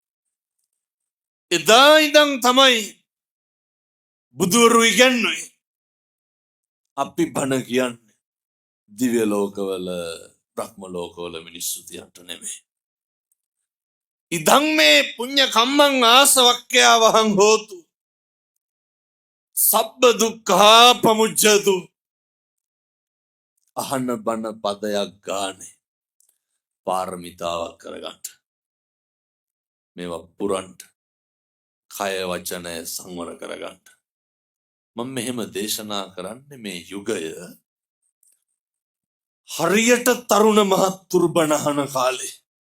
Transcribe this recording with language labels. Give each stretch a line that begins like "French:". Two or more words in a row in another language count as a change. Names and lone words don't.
Sinhala: එදා ඉඳන් තමයි බුදුවරු ඉගැන්වුවේ අපි බණ කියන්නේ දිව්‍ය ලෝකවල බ්‍රහ්ම ලෝකවල මිනිස්සු තියන්ට නෙමෙයි.
Pali: ඉදං මේ පුඤ්ඤ කම්මං ආසවක්ඛ්‍යා වහං හෝතු සබ්බ දුක්ඛා පමුච්ඡතු.
Sinhala: අහන බණ පදයක් ගානේ පාරමිතාවක් කරගන්න. මේවා පුරන්ට කය වචනය සංවර කරගන්න. මම මෙහෙම දේශනා කරන්නේ මේ යුගය හරියට තරුණ මහත්තුරු බණ අහන කාලේ.